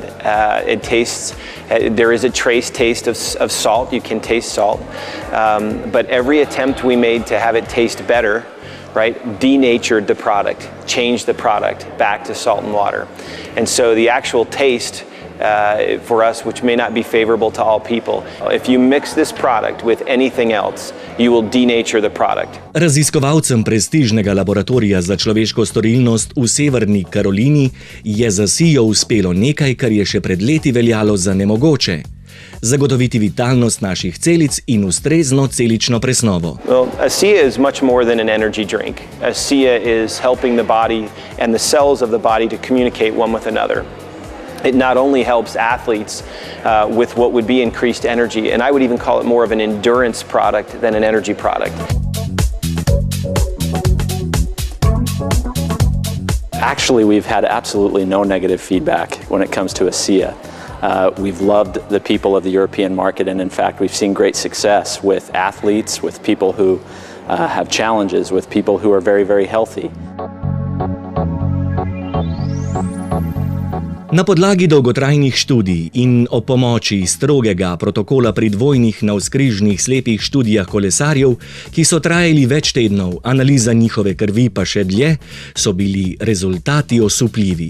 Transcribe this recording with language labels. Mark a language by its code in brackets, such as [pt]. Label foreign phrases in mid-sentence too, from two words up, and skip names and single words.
[en] There is a trace taste of salt, you can taste salt, but every attempt we made to have it taste better, right, denatured the product, changed the product back to salt and water. And so the actual taste for us, which may not be favorable to all people. If you mix this product with anything else, you will denature the product. [sl] Raziskovalcem prestižnega laboratorija za človeško storilnost v Severni Karolini je z ASEA uspelo nekaj, kar je še pred leti veljalo za nemogoče. Zagotoviti vitalnost naših celic in ustrezno celično presnovo. [en] Well, ASEA is much more than an energy drink. ASEA is helping the body and the cells of the body to communicate one with another. It not only helps athletes with what would be increased energy, and I would even call it more of an endurance product than an energy product. Actually, we've had absolutely no negative feedback when it comes to ASEA. We've loved the people of the European market, and in fact, we've seen great success with athletes, with people who have challenges, with people who are very, very healthy. [sl] Na podlagi dolgotrajnih študij in ob pomoči strogega protokola pri dvojnih navzkrižnih slepih študijah kolesarjev, ki so trajali več tednov, analiza njihove krvi pa še dlje, so bili rezultati osupljivi.